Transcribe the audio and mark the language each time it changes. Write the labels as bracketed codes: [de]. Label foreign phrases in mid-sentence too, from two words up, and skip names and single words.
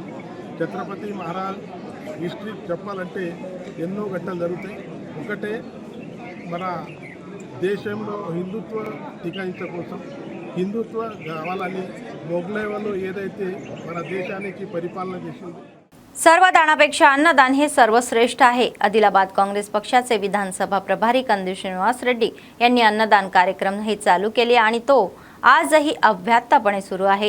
[te] ఛత్రపతి మహారాజ్ హిస్టరీ చెప్పాలంటే ఎన్నో ఘట్టాలు జరుగుతాయి. ఒకటే మన దేశంలో హిందుత్వ టికాయించ కోసం హిందుత్వ కావాలని మొఘలై వాళ్ళు ఏదైతే మన దేశానికి పరిపాలన చేసింది. [mr] सर्व दानापेक्षा अन्नदान हे सर्वश्रेष्ठ आहे. आदिलाबाद काँग्रेस पक्षाचे विधानसभा प्रभारी कंदील श्रीनिवास रेड्डी यांनी अन्नदान कार्यक्रम हे चालू केले आणि तो आजही अव्याहतपणे सुरू आहे.